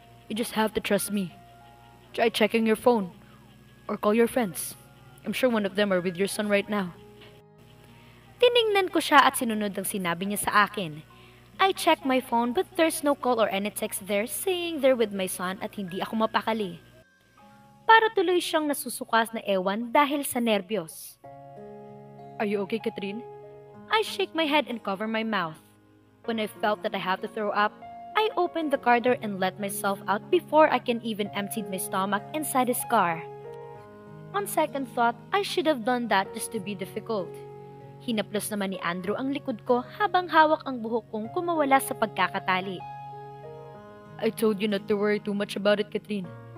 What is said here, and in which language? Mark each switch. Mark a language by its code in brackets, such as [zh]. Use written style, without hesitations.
[en] You just have to trust me. Try checking your phone. Or call your friends. I'm sure one of them are with your son right now. [tl] Tiningnan ko siya at sinunod ang sinabi niya sa akin. [en] I checked my phone but there's no call or any text there saying they're with my son [tl] at hindi ako mapakali. Para tuloy siyang nasusukas na ewan dahil sa nerbiyos. [en] Are you okay, Catherine? I shake my head and cover my mouth. When I felt that I have to throw up, I opened the car door and let myself out before I can even empty my stomach inside his car. On second thought, I should have done that just to be difficult. [tl] Hinaplos naman ni Andrew ang likod ko habang hawak ang buhok kong kumawala sa pagkakatali. [en] I told you not to worry too much about it, Catherine.